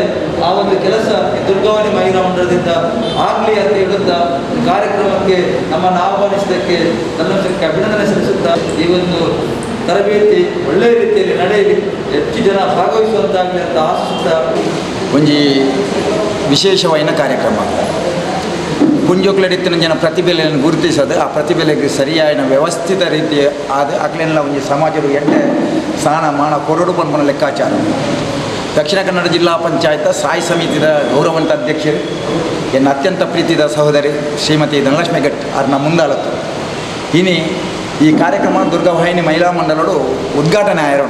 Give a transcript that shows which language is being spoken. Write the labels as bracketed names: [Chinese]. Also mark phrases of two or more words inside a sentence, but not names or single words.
[Kannada] ಆ ಒಂದು ಕೆಲಸ ಈ ದುರ್ಗಾವಾಹಿನಿ ಮಹಿಳಾ ಮಂಡಲದಿಂದ ಆಗಲಿ ಅಂತ ಹೇಳುತ್ತಾ ಈ ಕಾರ್ಯಕ್ರಮಕ್ಕೆ ನಮ್ಮನ್ನು ಆಹ್ವಾನಿಸಿದ್ದಕ್ಕೆ ನನ್ನಕ್ಕೆ ಅಭಿನಂದನೆ ಸಲ್ಲಿಸುತ್ತಾ ಈ ಒಂದು ತರಬೇತಿ ಒಳ್ಳೆಯ ರೀತಿಯಲ್ಲಿ ನಡೆಯಲಿ, ಹೆಚ್ಚು ಜನ ಭಾಗವಹಿಸುವಂತಾಗಲಿ ಅಂತ ಆಶಿಸುತ್ತಾ [Tulu] ಒಂಜಿ ವಿಶೇಷವಾದ ಕಾರ್ಯಕ್ರಮ ಪುಂಜೋಕ್ಲೆಡಿತ್ತಿನ ಜನ [Kannada] ಪ್ರತಿಭೆಯನ್ನು ಗುರುತಿಸೋದು, ಆ ಪ್ರತಿಭೆಗೆ ಸರಿಯಾದ ವ್ಯವಸ್ಥಿತ ರೀತಿ [Tulu] ಆದ ಅಕ್ಲೆಲ್ಲ ಒಂದು ಸಮಾಜದ ಎಡ್ಡೆ ಸ್ಥಾನ ಮಾನ ಕೊರಡು ಪನ್ಪನ ಲೆಕ್ಕಾಚಾರ. ದಕ್ಷಿಣ ಕನ್ನಡ ಜಿಲ್ಲಾ ಪಂಚಾಯತ್ ಸ್ಥಾಯಿ ಸಮಿತಿಯ ಗೌರವಂತ ಅಧ್ಯಕ್ಷರು ಎನ್ನ ಅತ್ಯಂತ ಪ್ರೀತಿದ ಸಹೋದರಿ ಶ್ರೀಮತಿ ಧನಲಕ್ಷ್ಮಿ ಗಟ್ ಅವ್ರನ್ನ ಮುಂದಾಲತ್ತು ಇನಿ ಈ ಕಾರ್ಯಕ್ರಮ ದುರ್ಗಾವಾಹಿನಿ ಮಹಿಳಾ ಮಂಡಲಡು ಉದ್ಘಾಟನೆ ಆಯಿರೋಣ.